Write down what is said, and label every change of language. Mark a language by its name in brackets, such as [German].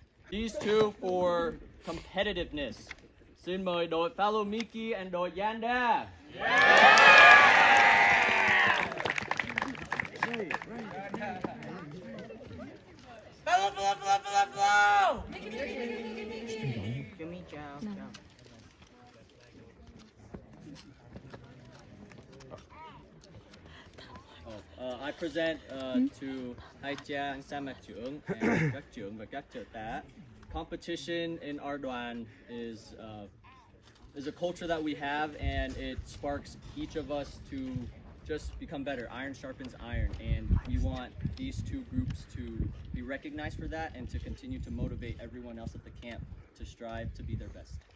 [English] These two for competitiveness. [Vietnamese] Xin mời đội Follow Mickey and đội Yanda. [English] Flow! Give me Chào. I present to Hai Trang, Sa Mạc trưởng and [Vietnamese] các trưởng và các trợ tá. [English] Competition in our đoàn is a culture that we have, and it sparks each of us to just become better. Iron sharpens iron, and we want these two groups to be recognized for that and to continue to motivate everyone else at the camp to strive to be their best.